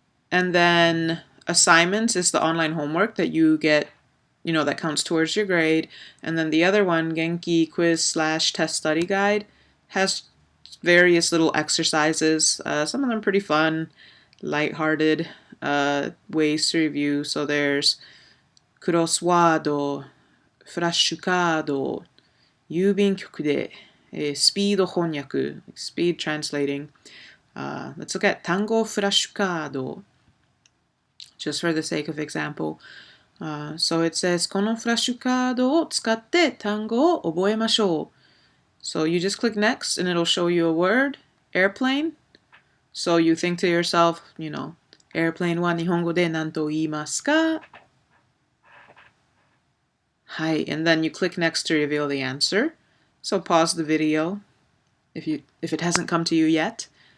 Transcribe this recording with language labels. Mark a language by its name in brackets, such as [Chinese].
[English] And then assignments is the online homework that you get, that counts towards your grade. And then the other one, Genki quiz / test study guide, has various little exercises. Some of them pretty fun, lighthearted ways to review. So there's [Japanese] クロスワード、フラッシュカード、郵便局で、スピード翻訳、 [English] speed translating. Let's look at 単語フラッシュカード, just for the sake of example. So it says, [Japanese] このフラッシュカードを使って単語を覚えましょう. [English] So you just click next and it'll show you a word, airplane. So you think to yourself, airplane [Japanese] は日本語で何と言いますか? [English] Hi, and then you click next to reveal the answer. So pause the video if it hasn't come to you yet.